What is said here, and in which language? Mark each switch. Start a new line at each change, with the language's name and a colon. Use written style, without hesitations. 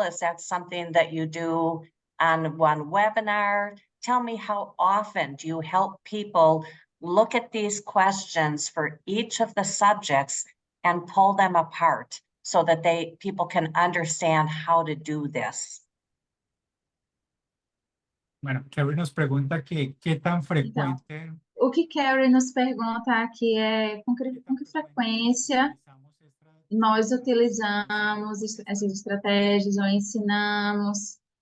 English: Is that something that you do on one webinar? Tell me, how often do you help people look at these questions for each of the subjects and pull them apart so that people can understand how to do this?
Spanish: Bueno, Kerry nos pregunta que qué tan frecuente
Portuguese: O que Carrie nos pergunta aqui é com que frequência nós utilizamos essas estratégias ou ensinamos.